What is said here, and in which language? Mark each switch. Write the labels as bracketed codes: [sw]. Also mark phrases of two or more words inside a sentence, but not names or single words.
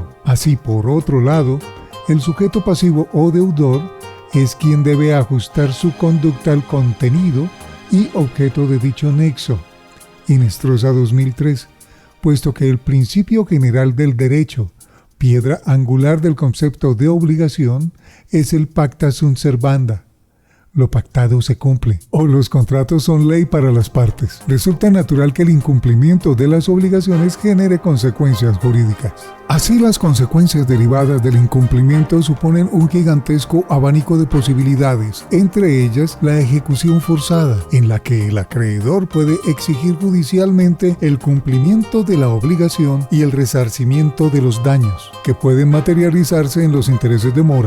[es] Así, por otro lado, el sujeto pasivo o deudor es quien debe ajustar su conducta al contenido y objeto de dicho nexo. Inestrosa 2003. Puesto que el principio general del derecho, piedra angular del concepto de obligación, es el [la] pacta sunt servanda. [es] Lo pactado se cumple, o los contratos son ley para las partes. Resulta natural que el incumplimiento de las obligaciones genere consecuencias jurídicas. Así, las consecuencias derivadas del incumplimiento suponen un gigantesco abanico de posibilidades, entre ellas la ejecución forzada, en la que el acreedor puede exigir judicialmente el cumplimiento de la obligación y el resarcimiento de los daños, que pueden materializarse en los intereses de mora.